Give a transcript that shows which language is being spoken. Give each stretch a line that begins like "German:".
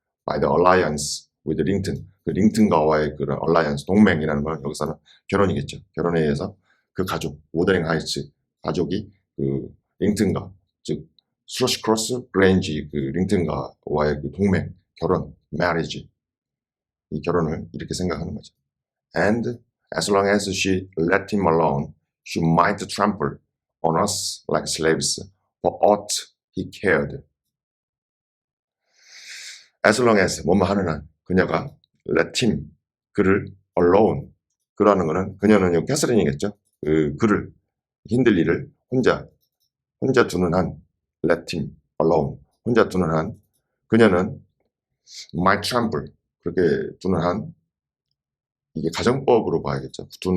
English: by the alliance with
Korean: 링튼 그 링튼과와의 그런 alliance 동맹이라는 건 여기서는 결혼이겠죠. 결혼에 의해서 그 가족 워더링 하이츠 가족이 그 링튼과 즉 스로시크로스 그레인지 그 링튼과와의 그 동맹 결혼 marriage 이 결혼을 이렇게 생각하는 거죠.
English: And as long as she let him alone, she might trample on us like slaves for aught he cared. As long as
Korean: 뭐뭐 하는 한 그녀가
English: let him
Korean: 그를 alone 그라는 거는 그녀는 캐서린이겠죠. 그를 힌들리를 혼자 두는 한
English: let him alone
Korean: 혼자 두는 한 그녀는
English: might trample
Korean: 그렇게 두는 한 이게 가정법으로 봐야겠죠.